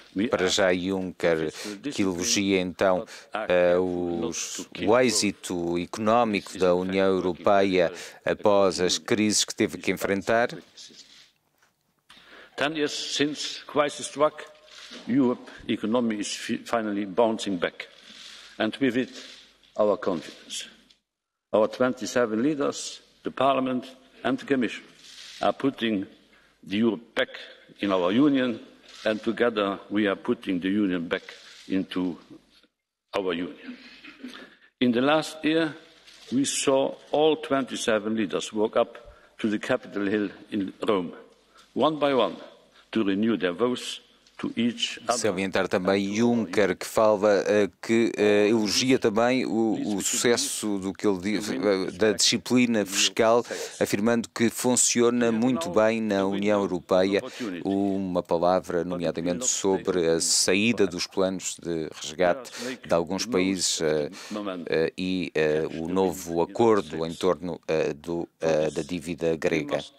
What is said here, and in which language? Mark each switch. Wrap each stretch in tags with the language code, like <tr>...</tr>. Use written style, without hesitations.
<pt>Para já Juncker, que elogia então o êxito económico da União Europeia após as crises que teve que enfrentar.</pt> <en>10 years since crisis struck, Europe's economy is finally bouncing back, and with it our confidence. Our 27 leaders, the Parliament and the Commission, are putting the Europe back in our Union, and together we are putting the Union back into our Union. In the last year, we saw all 27 leaders walk up to the Capitol Hill in Rome, one by one, to renew their vows</en> <pt>Salientar também Juncker, que fala, que elogia também o sucesso do que ele diz, da disciplina fiscal, afirmando que funciona muito bem na União Europeia. Uma palavra, nomeadamente, sobre a saída dos planos de resgate de alguns países e o novo acordo em torno da dívida grega.</pt>